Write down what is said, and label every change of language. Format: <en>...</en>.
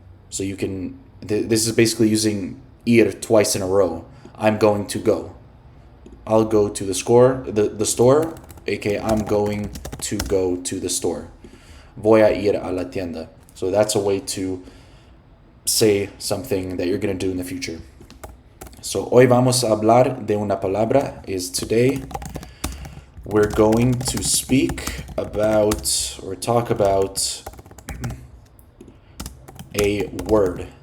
<en>So you can, this is basically using ir twice in a row. I'm going to go. I'll go to the store, aka I'm going to go to the store.</en> <es>Voy a ir a la tienda.</es> <en>So that's a way to say something that you're going to do in the future.</en> <es>So hoy vamos a hablar de una palabra</es> <en>is today. We're going to speak about or talk about a word.</en>